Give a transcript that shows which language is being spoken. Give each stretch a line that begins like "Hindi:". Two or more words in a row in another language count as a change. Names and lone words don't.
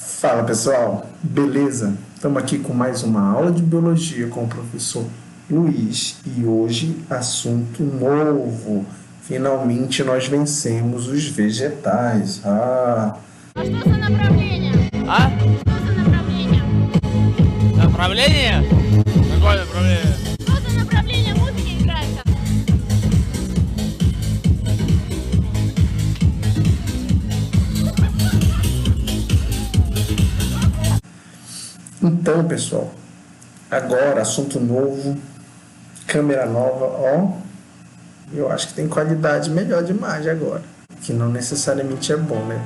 Portuguese: Fala pessoal, beleza? Estamos aqui com mais uma aula de biologia com o professor Luiz e hoje assunto novo. Finalmente nós vencemos os vegetais.
Russian: А что за направление? А? Что за направление? Направление? Какое направление? Что за направление музыки играет?
Portuguese: Então pessoal, agora assunto novo, câmera nova, ó. Eu acho que tem qualidade melhor de imagem agora, que não necessariamente é bom, né?